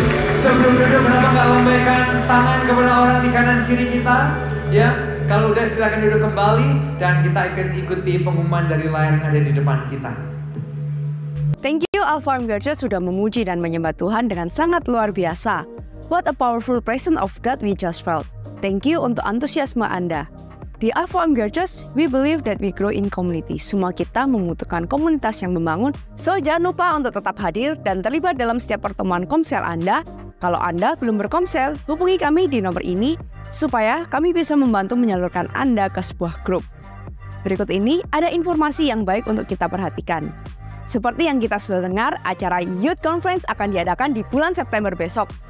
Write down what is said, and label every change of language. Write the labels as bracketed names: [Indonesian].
[Indonesian] Sebelum duduk, kenapa gak lambaikan tangan kepada orang di kanan kiri kita? Ya, kalau udah silakan duduk kembali dan kita akan ikuti pengumuman dari layar yang ada di depan kita. [English] Thank you [Indonesian] Alpha Omega Church sudah memuji dan menyembah Tuhan dengan sangat luar biasa. [English] What a powerful presence of God we just felt. Thank you [Indonesian] untuk antusiasme Anda. [English] Di Alpha Omega Church, we believe that we grow in community. [Indonesian] Semua kita membutuhkan komunitas yang membangun. So, jangan lupa untuk tetap hadir dan terlibat dalam setiap pertemuan komsel Anda. Kalau Anda belum berkomsel, hubungi kami di nomor ini supaya kami bisa membantu menyalurkan Anda ke sebuah grup. Berikut ini ada informasi yang baik untuk kita perhatikan. Seperti yang kita sudah dengar, acara Youth Conference akan diadakan di bulan September besok.